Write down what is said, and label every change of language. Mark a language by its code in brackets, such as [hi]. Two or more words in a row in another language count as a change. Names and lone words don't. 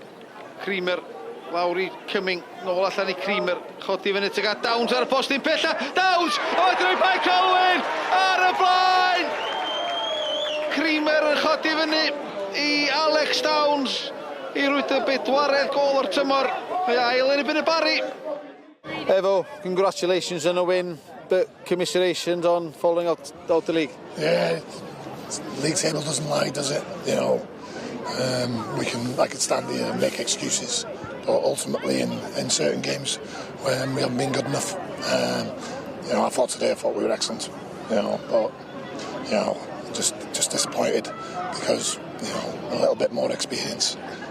[cy] Creamer lawr i Cumming, nôl allan i Creamer, chodi fyny tuag at Downs ar y postyn pella. Downs! O, wedyn i Bae Colwyn ar y blaen! Creamer yn chodi fyny i Alex Downs i rwyd y bedwaredd gol o'r tymor. Mae ail yn erbyn y Barri. [en] Evo, congratulations on a win, but commiserations on falling out the league. Yeah, the league table doesn't lie, does it? You know, I could stand here and make excuses, but ultimately in certain games when we haven't been good enough, you know, I thought we were excellent, you know, but you know, just disappointed because, you know, a little bit more experience.